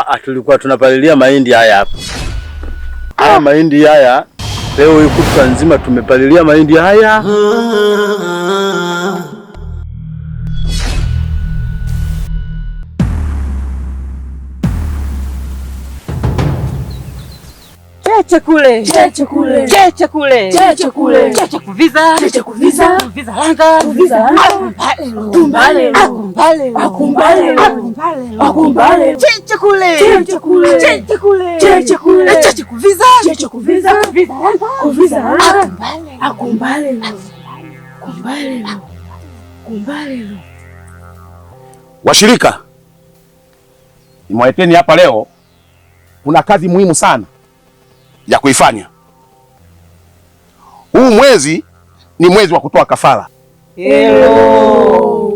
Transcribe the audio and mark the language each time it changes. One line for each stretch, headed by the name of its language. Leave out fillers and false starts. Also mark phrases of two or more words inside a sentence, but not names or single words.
Swahili: Tulikuwa tunapalilia mahindi haya hapa. Haya mahindi haya leo hii kutwa nzima tumepalilia mahindi haya. Cheche kule. Cheche kule. Cheche kule. Cheche kule. Cheche kuviza. Cheche kuviza. Kuviza langa. Kuviza langa. Akumbale. Akumbale. Akumbale. Akumbale. Akumbale. Cheche kule. Cheche kule. Cheche kule. Cheche kule. Cheche kuviza. Cheche kuviza. Kuviza langa. Kuviza langa. Akumbale. Akumbale. Akumbale. Washirika, nimeweteni hapa leo, kuna kazi muhimu sana ya kuifanya. Huu mwezi ni mwezi wa kutoa kafara. Hello.